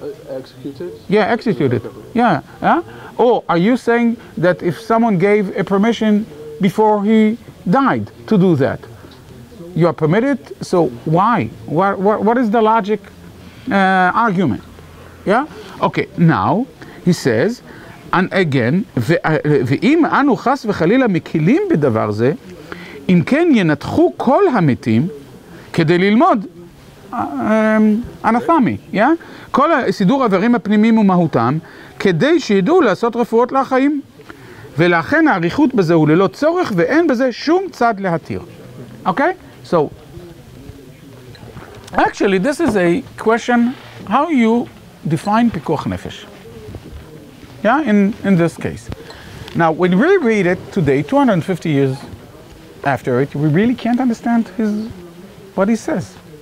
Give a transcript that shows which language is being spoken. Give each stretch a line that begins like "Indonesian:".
English: Executed? Yeah, executed. Yeah. Or are you saying that if someone gave a permission before he died to do that, you are permitted? So why? What is the logic argument? Yeah? Okay, now he says, and again,
Hebrew: ואם אנו חס וחלילה מקילים בדבר זה, אם כן ינתחו כל המתים כדי ללמוד אנתומי, כל סידור האיברים הפנימיים ומהותם, כדי שידעו לעשות רפואות לחיים. ולכן העריכות בזה הוא ללא צורך, ואין בזה שום צד להתיר.
English: Okay? So, actually, this is a question, how you define פיקוח נפש. Yeah, in this case. Now, when we read it today, 250 years after it, we really can't understand what he says.